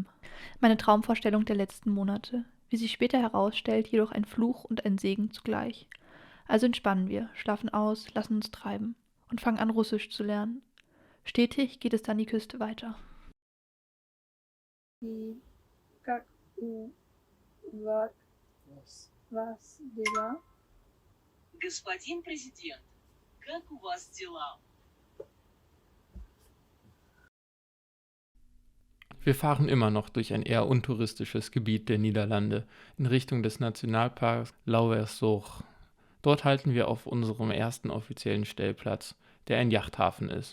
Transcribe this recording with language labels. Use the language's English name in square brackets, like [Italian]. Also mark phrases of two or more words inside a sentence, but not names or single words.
[German] Meine Traumvorstellung der letzten Monate. Wie sich später herausstellt, jedoch ein Fluch und ein Segen zugleich. Also entspannen wir, schlafen aus, lassen uns treiben und fangen an, Russisch zu lernen. Stetig geht es dann die Küste weiter. Was дела? [Russian] Господин президент, как у вас дела? [German] Wir fahren immer noch durch ein eher untouristisches Gebiet der Niederlande in Richtung des Nationalparks Lauwersoog. Dort halten wir auf unserem ersten offiziellen Stellplatz, der ein Yachthafen ist.